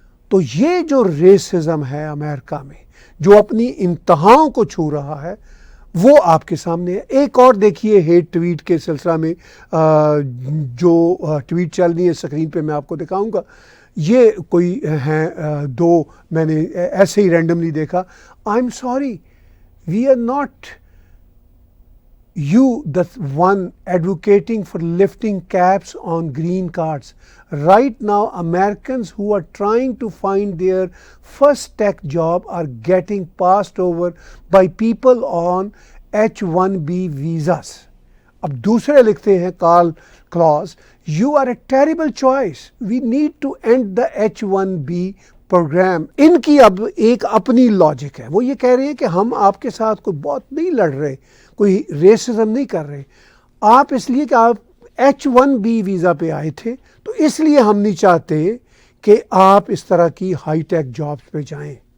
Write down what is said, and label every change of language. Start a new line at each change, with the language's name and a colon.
Urdu: تو یہ جو ریسزم ہے امریکہ میں، جو اپنی انتہاؤں کو چھو رہا ہے، وہ آپ کے سامنے ہے. ایک اور دیکھیے ہیٹ ٹویٹ کے سلسلہ میں جو ٹویٹ چل رہی ہے اسکرین پہ میں آپ کو دکھاؤں گا. یہ کوئی ہیں دو میں نے ایسے ہی رینڈملی دیکھا.
English: I am sorry, we are not you the one advocating for lifting caps on green cards. Right now Americans who are trying to find their first tech job are getting passed over by people on H1B visas.
Urdu: اب دوسرے لکھتے ہیں
English: Karl Klass, you are a terrible choice, we need to end the H1B programme.
Urdu: ان کی اب ایک اپنی logic ہے. وہ یہ کہہ رہے ہیں کہ ہم آپ کے ساتھ کوئی بہت نہیں لڑ رہے, کوئی ریسزم نہیں کر رہے. آپ اس لیے کہ آپ H1B ویزا پہ آئے تھے تو اس لیے ہم نہیں چاہتے کہ آپ اس طرح کی ہائی ٹیک جابس پہ جائیں.